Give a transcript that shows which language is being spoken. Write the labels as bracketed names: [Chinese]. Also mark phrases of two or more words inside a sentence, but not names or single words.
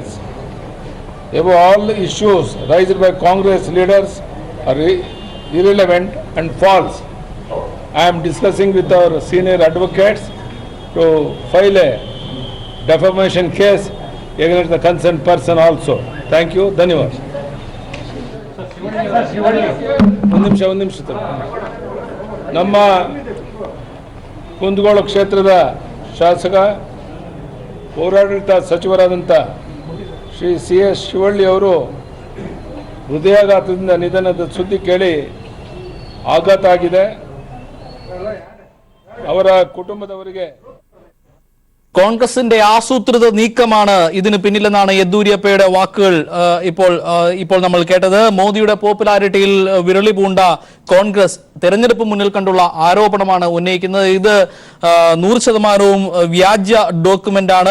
[English] Above all, the issues raised by Congress leaders are irrelevant and false. I am discussing with our senior advocates to file a defamation case against the concerned person also. Thank you. Dhanyawad. [Kannada] ಒಂದು ನಿಮಿಷ ನಮ್ಮ ಕುಂದಗೋಳ ಕ್ಷೇತ್ರದ ಶಾಸಕ ಪೌರಾಡಳಿತ ಸಚಿವರಾದಂಥ ಶ್ರೀ CS ಶಿವಳ್ಳಿ ಅವರು ಹೃದಯಾಘಾತದಿಂದ ನಿಧನದ ಸುದ್ದಿ ಕೇಳಿ ಆಘಾತ ಆಗಿದೆ. ಅವರ ಕುಟುಂಬದವರಿಗೆ [Malayalam] കോൺഗ്രസിന്റെ ആസൂത്രിത നീക്കമാണ് ഇതിന് പിന്നിലെന്നാണ് യെദ്യൂരപ്പയുടെ വാക്കുകൾ ഇപ്പോൾ നമ്മൾ കേട്ടത്. മോദിയുടെ പോപ്പുലാരിറ്റിയിൽ വിരളി പൂണ്ട കോൺഗ്രസ് തെരഞ്ഞെടുപ്പ് മുന്നിൽ കണ്ടുള്ള ആരോപണമാണ് ഉന്നയിക്കുന്നത്. ഇത് 100% വ്യാജ ഡോക്യുമെന്റ് ആണ്.